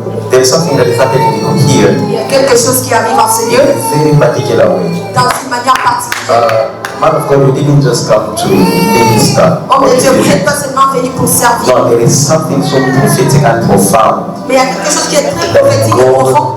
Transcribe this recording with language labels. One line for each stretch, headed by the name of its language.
English: There's something that is happening here.
French: Il y a quelque chose qui arrive en ce
English: In
French: lieu
English: a very particular way.
French: dans une manière particulière.
English: Man of God, we didn't just come to minister.
French: Homme de Dieu, vous n'êtes pas seulement venu pour servir,
English: No, there is something so prophetic and profound
French: mais il y a quelque chose qui est très
English: that
French: prophétique et profond